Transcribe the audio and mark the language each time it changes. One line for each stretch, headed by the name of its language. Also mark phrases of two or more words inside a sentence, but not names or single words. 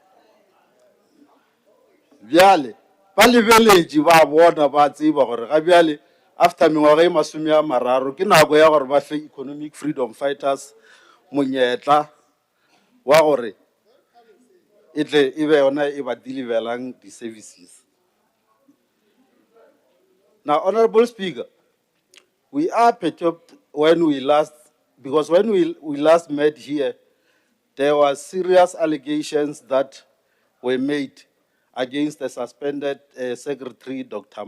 Northern Sotho: Bjale ba lebeletše ba bona ba tseba gore ga bjale after mengwaga e 30 ke nako ya gore ba fe economic freedom fighters monyetla wa gore e tle e be yona e ba deliverelang di-services.
English: Now, Honorable Speaker, we are perturbed when we last met here, there were serious allegations that were made against the suspended Secretary, Dr.